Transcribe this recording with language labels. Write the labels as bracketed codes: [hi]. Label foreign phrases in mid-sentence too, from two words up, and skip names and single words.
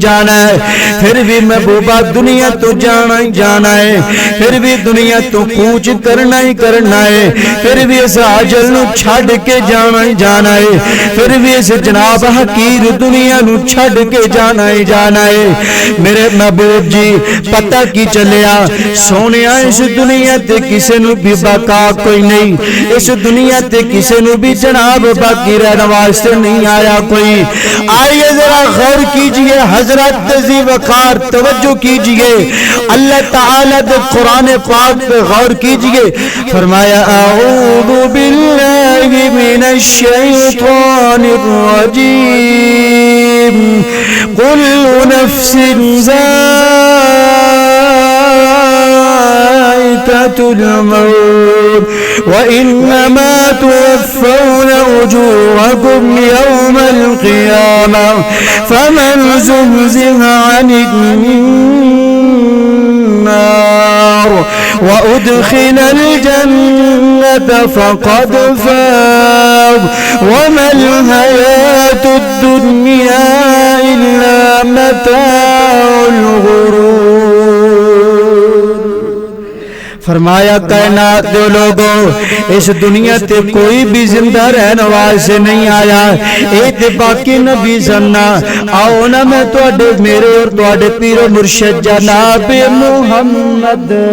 [ur] جانا ہے، پھر بھی محبوبہ دنیا تو جانا ہی جانا ہے، پھر بھی دنیا تو کوچ کرنا ہی کرنا ہے، پھر بھی اس اجل نو چھڑ کے جانا ہی جانا ہے، پھر بھی اس جناب حقیر دنیا نو چھڑ کے جانا ہی جانا ہے۔ [pa] میرے محبوب جی پتہ کی چلیا سونیا اس دنیا تے کسے نو بھی بقا کوئی نہیں، اس دنیا تے کسے نو بھی جناب باقی رہنے واسطے نہیں آیا کوئی۔ [ur] آئیے ذرا غور کیجئے حضرت ذی وقار توجہ کیجئے، اللہ تعالیٰ دے قرآن پاک پہ غور کیجئے۔ [ar] فرمایا اعوذ باللہ من الشیطان الرجیم کل نفس ذائقۃ الموت وإنما توفون أجوركم يوم القيامة فمن زحزح عن النار وأدخل الجنة فقد فاز وما الحياة الدنيا إلا متاع الغرور۔ [pa] فرمایا کائنات دے لوگوں اس دنیا تے کوئی بھی زندہ رہنے واسطے نہیں آیا، اے تے باقی نبی سننا۔ آؤ نا میں تواڈے میرے اور تواڈے پیر و مرشد جناب محمد